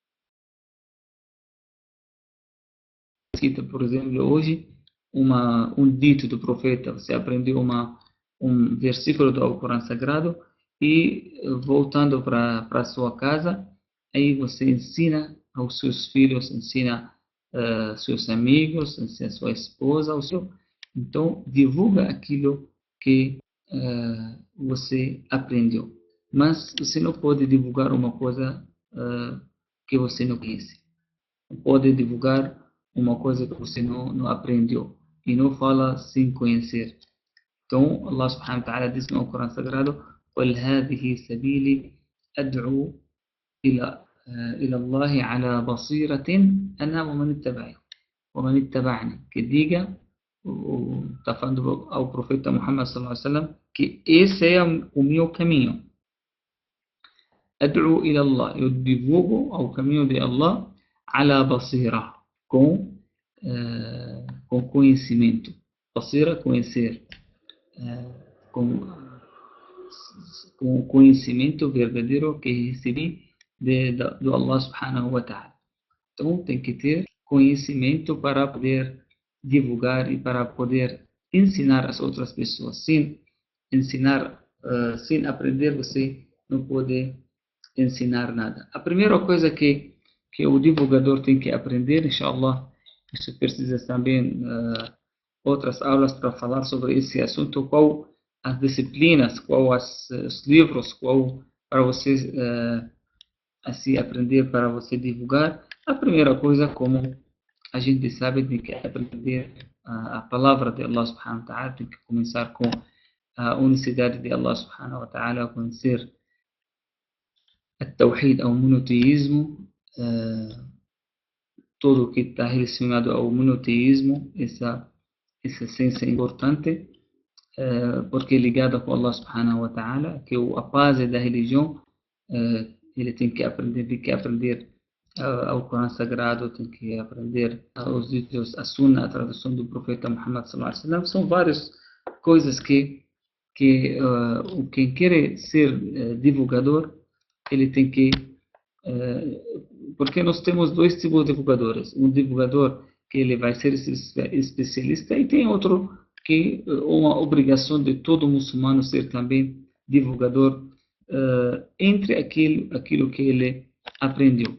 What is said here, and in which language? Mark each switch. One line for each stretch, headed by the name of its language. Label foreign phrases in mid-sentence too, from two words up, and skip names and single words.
Portuguese: Cita, por exemplo, hoje, um dito do profeta, você aprendeu um versículo do Alcorão Sagrado e, voltando para a sua casa, aí você ensina aos seus filhos, ensina seus amigos, ensina sua esposa, então divulga aquilo que você aprendeu. Mas você não pode divulgar uma coisa que você não conhece. Não pode divulgar uma coisa que você não aprendeu. E não fala sem conhecer. Então,
Arabic: الله سبحانه وتعالى
Portuguese: diz no Corão Sagrado:
Arabic: قُلْ هَذِهِ سَبِيلِي أَدْعُو إلى الله على بصيرة أنا ومن اتبعني.
Portuguese: Que diga, está falando ao profeta Muhammad
Arabic: صلى الله عليه وسلم,
Portuguese: que esse é o meu caminho.
Arabic: أدعو إلى الله,
Portuguese: eu divulgo ao caminho de Allah,
Arabic: على بصيرة,
Portuguese: com conhecimento. Basira, conhecer. Com conhecimento verdadeiro que recebi do
Arabic: الله سبحانه وتعالى.
Portuguese: Então tem que ter conhecimento para poder divulgar e para poder ensinar as outras pessoas. Sem ensinar sem aprender, você não pode ensinar nada. A primeira coisa que o divulgador tem que aprender, inshallah, isso precisa também outras aulas para falar sobre esse assunto, qual as disciplinas, qual os livros, qual para você assim aprender, para você divulgar. A primeira coisa, como a gente sabe, tem que aprender a palavra de
Arabic: الله سبحانه وتعالى,
Portuguese: tem que começar com a unicidade de
Arabic: الله سبحانه وتعالى,
Portuguese: conhecer
Arabic: التوحيد أو
Portuguese: monoteísmo, tudo que está relacionado ao monoteísmo, essa essência importante, porque é ligada com
Arabic: الله سبحانه وتعالى,
Portuguese: que a base da religião, ele tem que aprender ao Corão Sagrado, tem que aprender os vídeos, a Sunna, a tradução do profeta Muhammad
Arabic: صلى الله عليه وسلم.
Portuguese: São várias coisas que quem quer ser divulgador, ele tem que porque nós temos dois tipos de divulgadores, um divulgador que ele vai ser especialista e tem outro que uma obrigação de todo muçulmano ser também divulgador entre aquilo que ele aprendeu.